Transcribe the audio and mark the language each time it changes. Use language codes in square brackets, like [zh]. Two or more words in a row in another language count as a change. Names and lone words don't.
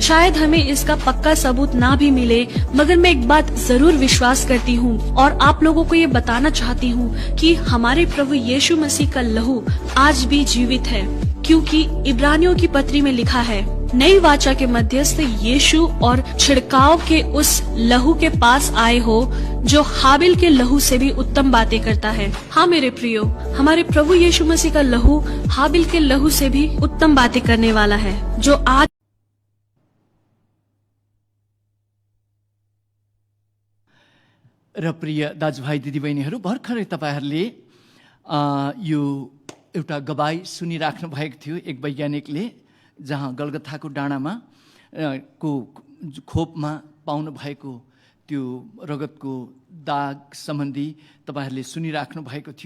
[hi] शायद हमें इसका पक्का सबूत ना भी मिले, मगर मैं एक बात जरूर विश्वास करती हूँ और आप लोगों को ये बताना चाहती हूँ कि हमारे प्रभु यीशु मसीह का लहू आज भी जीवित है, क्योंकि इब्रानियों की पत्री में लिखा है, नई वाचा के मध्यस्थ यीशु और छिड़काव के उस लहू के पास आए हो जो हाबिल के लहू से भी उत्तम बातें करता है। हाँ मेरे प्रियो, हमारे प्रभु यीशु मसीह का लहू हाबिल के लहू से भी उत्तम बातें करने वाला है, जो आज [ne] र प्रिय दाजुभाइ दिदीबहिनीहरू, भर्खरै तपाईँहरूले यो एउटा गवाई सुनिराख्नु भएको थियो एक वैज्ञानिकले, जहाँ गलगथाको डाँडामा को खोपमा पाउनु भएको त्यो रगतको दाग सम्बन्धी तपाईँहरूले सुनिराख्नु भएको थियो।